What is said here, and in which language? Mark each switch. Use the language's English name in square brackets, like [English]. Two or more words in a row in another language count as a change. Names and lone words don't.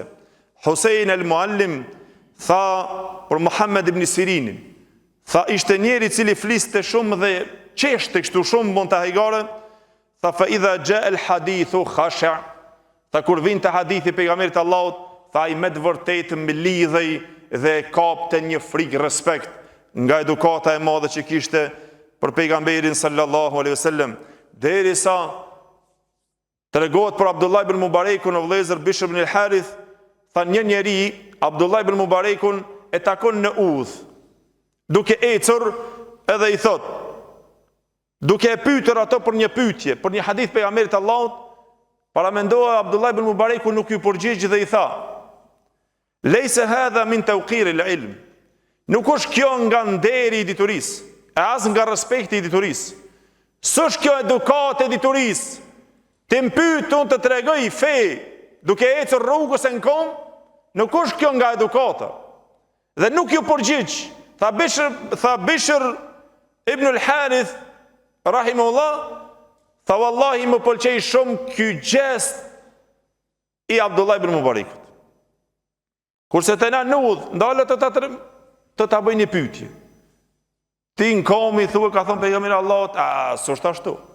[Albanian] Husein el-Muallim tha për Muhammed ibn Sirinin, tha ishte njeri cili fliste shumë dhe qeshte kështu shumë mund të hajgare, tha [Arabic] فإذا جاء الحديث خشع, [Albanian] tha kur vinte hadithi pejgamberit Allahut, tha i me të vërtetë mblidhej dhe kapte një frikë respekt nga edukata e madhe që kishte për pejgamberin [Arabic] صلى الله عليه وسلم, [Albanian] derisa tregohet për Abdullah ibn Mubarekun o vëllezër Bishr ibn al-Harith, tha një njeri Abdullah ibn Mubarekun e takon në udhë, duke ecur edhe i thot, duke e pyetur ato për një pyetje, për një hadith pejgamberit Allahut, paramendohet Abdullah ibn Mubarekun nuk ju përgjigj dhe i tha: [Arabic] "ليس هذا من توقير العلم." [Albanian] Nuk është kjo nga nderi i diturisë, e as nga respekti i diturisë. S'është kjo edukat e diturisë. Ti më pyet unë të tregoj fe, duke ecur rrugës e në kom, nuk është kjo nga edukata. Dhe nuk ju përgjigj. Tha Bishr ibn al-Harith rahimullah, tha wallahi më pëlqej shumë ky gest i Abdullah ibn Mubarekut. Kurse të na nudh, ndalët të ta bëj një pyetje. Ti në komi thua ka thonë pejgamberi Allahut, s'është ashtu.